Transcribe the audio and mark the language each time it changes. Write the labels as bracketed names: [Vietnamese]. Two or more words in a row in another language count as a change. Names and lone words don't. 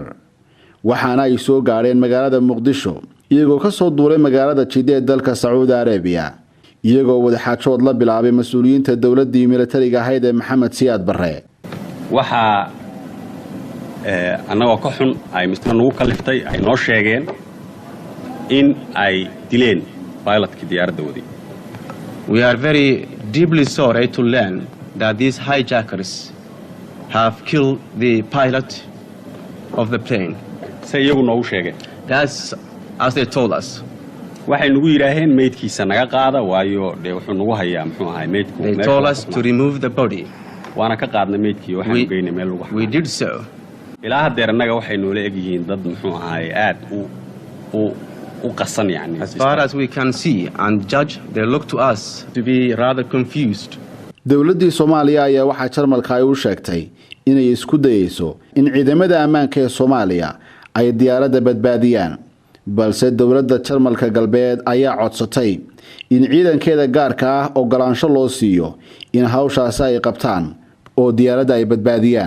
[Somali] waxaana ay soo gaareen magaalada Muqdisho iyagoo ka soo duulay magaalada Jidda ee dalka Saudi Arabia iyagoo wada xaajood la bilaabay mas'uuliyiinta dawladii militariga ahayd ee Maxamed Siyaad Barre. waxa anagoo ka xun ay misna nagu kaliftay ay noo sheegeen in ay dileen pilotkii diyaaradda waday. [English] We are very deeply sorry to learn that these hijackers have killed the pilot of the plane. [Somali] say iyagu noogu sheegeen. [English] That's as they told us. [Somali] waxay nagu yiraahdeen meydkiisa naga qaada waayo wuxuu nagu hayaa muxuu ahaa meydku. [English] They told us to remove the body. [Somali] waana ka qaadnay meydkii waxaan geynay meel lagu. [English] We did so. [Somali] ilaa haddeer annaga waxay noola eg yihiin dad muxuu ahaa aad u qasan yani. [English] As far as we can see and judge, they look to us to be rather confused. [Somali] dawladdii Soomaaliya ayaa waxa Jarmalka ay u sheegtay inay isku dayayso in ciidamada ammaanka ee Soomaaliya ay diyaaradda badbaadiyaan balse dawladda Jarmalka galbeed ayaa codsatay in ciidankeeda gaarka ah ogolaansho loo siiyo in hawshaas ay qabtaan oo diyaaradda ay badbaadiyaan.